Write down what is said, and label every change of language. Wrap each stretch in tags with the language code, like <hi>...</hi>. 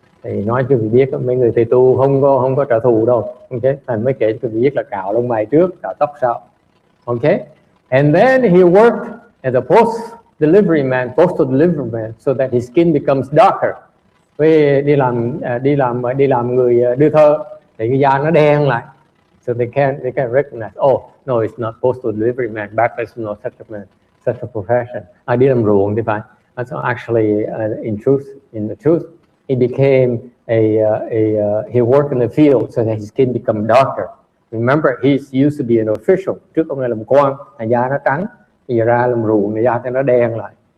<vi>Thì nói cho quý biết mấy người thầy tu không có trả thù đâu. Okay? Thành mới kể cho quý biết là cạo lông mày trước, cạo tóc sau.</vi> <en>Okay, and then he worked as a postal delivery man, so that his skin becomes darker.</en> <vi>Với đi làm người đưa thơ thì cái da nó đen lại.</vi> <en>So they can recognize. Oh no, it's not postal delivery man. Back there's no such a profession.</en> <vi>Đi làm ruộng thì phải.</vi> <en>So actually, in the truth, he became he worked in the field so that his skin become darker. Remember, he used to be an official.</en> <vi>Trước ông này làm quan, da nó trắng, bây giờ ra làm ruộng, da nó đen lại.</vi>